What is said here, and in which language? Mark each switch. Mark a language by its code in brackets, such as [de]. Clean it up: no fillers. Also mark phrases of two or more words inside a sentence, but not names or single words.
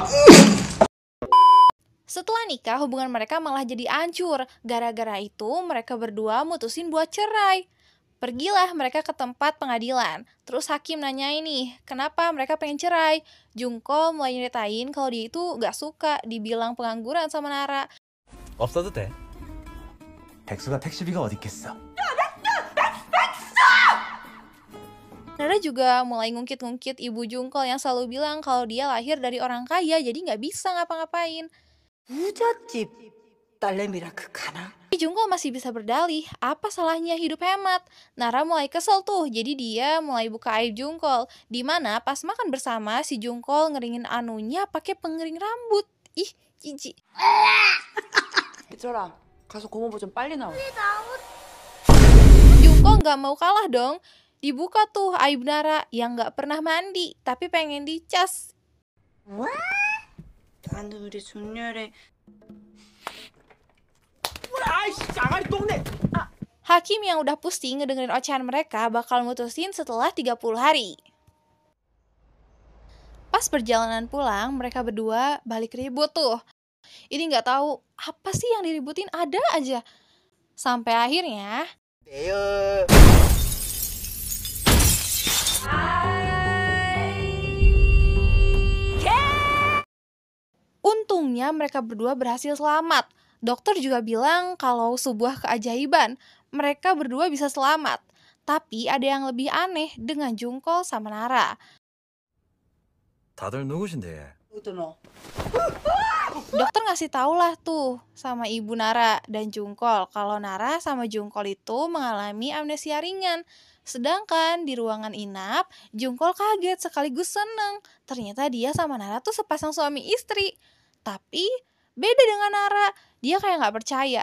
[id] Setelah nikah, hubungan mereka malah jadi hancur. Gara-gara itu, mereka berdua mutusin buat cerai. Pergilah mereka ke tempat pengadilan. Terus hakim nanya ini, kenapa mereka pengen cerai? Jungkool mulai nyeritain kalau dia itu gak suka dibilang pengangguran sama Nara. [ko] 없어도 돼. 백수가 택시비가 어디 있겠어? [id] Nara juga mulai ngungkit-ngungkit ibu Jungkool yang selalu bilang kalau dia lahir dari orang kaya, jadi gak bisa ngapa-ngapain. [ko] 부잣집 딸내미라 그 가나? [id] Jungkool masih bisa berdalih, apa salahnya hidup hemat? Nara mulai kesel tuh, jadi dia mulai buka aib Jungkool. Dimana pas makan bersama, si Jungkool ngeringin anunya pakai pengering rambut. Ih, jijik. [ko] 얘들아, 가서 고모부 좀 빨리 나와. [id] Jungkool gak mau kalah dong. Dibuka tuh aib Nara yang gak pernah mandi, tapi pengen dicas. [ko] 나는 우리 준열의 [id] Hakim yang udah pusing ngedengerin ocehan mereka bakal mutusin setelah 30 hari. Pas perjalanan pulang, mereka berdua balik ribut tuh. Ini gak tahu apa sih yang diributin, ada aja. Sampai akhirnya untungnya mereka berdua berhasil selamat. Dokter juga bilang kalau sebuah keajaiban, mereka berdua bisa selamat. Tapi ada yang lebih aneh dengan Jungkool sama Nara. [ko] 다들 누구신데? 너. [id] Dokter ngasih tau lah tuh sama ibu Nara dan Jungkool kalau Nara sama Jungkool itu mengalami amnesia ringan. Sedangkan di ruangan inap, Jungkool kaget sekaligus seneng. Ternyata dia sama Nara tuh sepasang suami istri. Tapi beda dengan Nara, dia kayak gak percaya.